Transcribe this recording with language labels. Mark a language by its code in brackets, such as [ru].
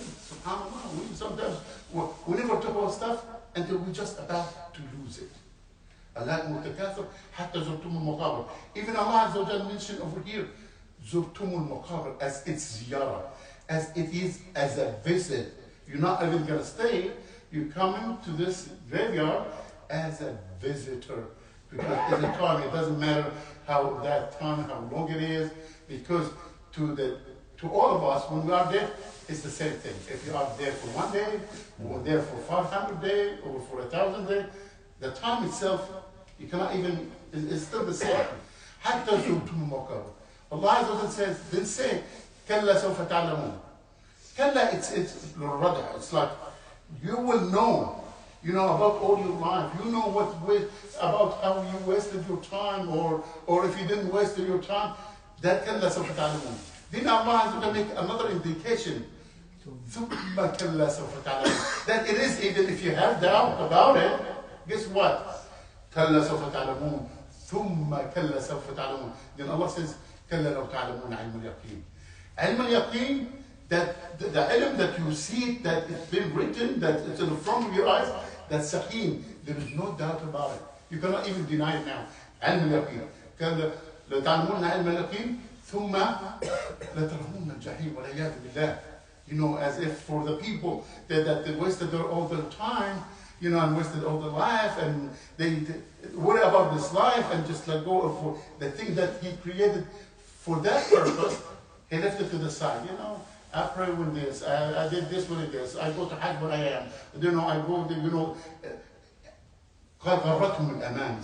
[en] SubhanAllah. Sometimes we never talk about stuff until we're just about to lose it. [ar] al-Takathur حتى زرتم المقابر. [en] Even Allah Azza wa Jalla mentioned over here, [ar] زرتم المقابر, [en] as it's ziyarah, as it is as a visit. You're not even going to stay. You're coming to this graveyard as a visitor. Because at the time, it doesn't matter how long it is, because to all of us, when we are there, it's the same thing. If you are there for 1 day, or there for 500 days, or for 1,000 days, the time itself, you cannot even, it's still the same. [ar] حتى زرتم المقابر. [en] Allah Azza wa Jalla says, then say, [ar] كلا سوف تعلمون. كلا, [en] it's like, you will know, about all your life. You know about how you wasted your time, or if you didn't waste your time, that [ar] كلا سوف تعلمون. [en] Then Allah Azza wa Jalla make another indication. [ar] ثم كلا سوف تعلمون. [en] That it is, even if you have doubt about it, guess what? [ar] كلا سوف تعلمون. ثم كلا سوف تعلمون. [en] Then Allah says, [ar] كلا لو تعلمون علم اليقين. علم اليقين, [en] that the ilm that you see, that it's been written, that it's in the front of your eyes, that's saqeen. There is no doubt about it. You cannot even deny it now. [ar] علم اليقين. كلا لو تعلمون علم اليقين ثم لترون الجحيم والعياذ بالله. [en] As if for the people that they wasted all their time, and wasted all their life, and they worry about this life and just let go of the thing that he created for that purpose. He left it to the side. I pray with this, I did this with this, I go to Hajj when I am, I go, [ar] قد غرتهم الأمان.